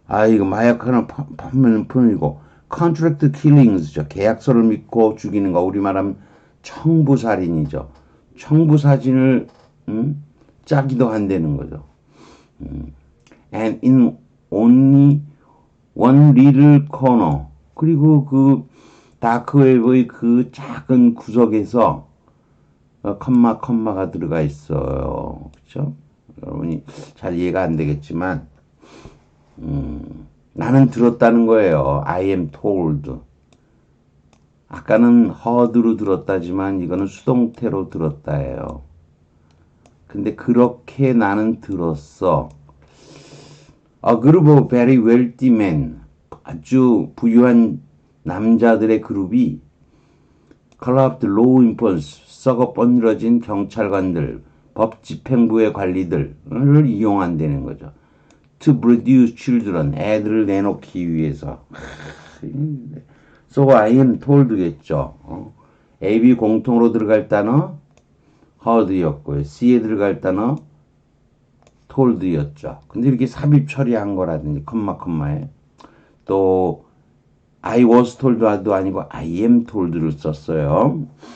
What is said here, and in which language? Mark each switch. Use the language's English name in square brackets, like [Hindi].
[Korean] 이거 마약하는 판매는 뿐이고 [English] contract killings [Korean] 죠. 계약서를 믿고 죽이는 거 우리말하면 청부살인이죠. 청부사진을 짜기도 한다는 거죠. [English] And in only one little corner. [Korean] 그리고 그 다크웹의 그 작은 구석에서 컴마가 들어가 있어요. 그렇죠? 여러분이 잘 이해가 안 되겠지만 나는 들었다는 거예요. [English] I am told. [Korean] 아까는 heard로 들었다지만 이거는 수동태로 들었다예요. 근데 그렇게 나는 들었어. [English] A group of very wealthy men, [Korean] 아주 부유한 남자들의 그룹이 [English] corrupt law enforcement, [Korean] 썩어 뻔질어진 경찰관들, 법 집행부의 관리들을 이용한다는 거죠. [English] To produce children, [Korean] 애들을 내놓기 위해서. [English] So I am told겠죠. [Korean] A, B 공통으로 들어갈 단어 heard였고요. C에 들어갈 단어 told였죠. 근데 이렇게 삽입 처리한 거라든지 컴마에 또 I was told도 아니고 [English] I am told [Korean] 를 썼어요.